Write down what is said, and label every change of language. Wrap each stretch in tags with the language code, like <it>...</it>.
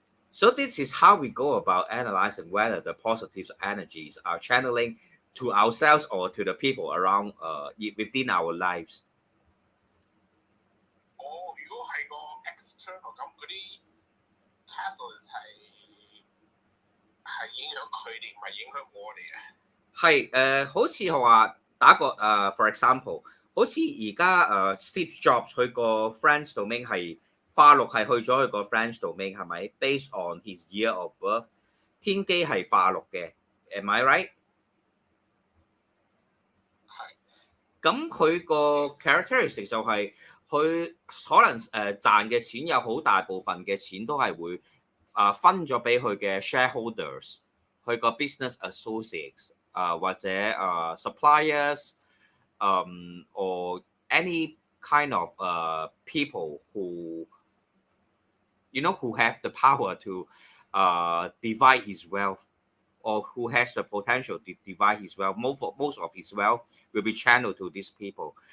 <en>So this is how we go about analyzing whether the positive energies are channeling to ourselves or to the people around within our lives.</en> <yue>如果係個 external 咁嗰啲 catalyst 係影響佢哋，唔係影響我哋啊。係好似話打個for example，好似而家Steve Jobs 佢個 friends domain 係化祿係去咗佢個 friends domain 係咪 ？</yue> <en>Based on his year of birth，</en> <yue>天機係化祿嘅 ，</yue> <en>am I right？</en> <yue>係。咁佢個 characteristic 就係佢可能賺嘅錢有好大部分嘅錢都係會分咗俾佢嘅 shareholders， 佢個 business associates 或者suppliers。</yue> <en>Or any kind of people who who have the power to divide his wealth or who has the potential to divide his wealth. Most of his wealth will be channeled to these people.</en>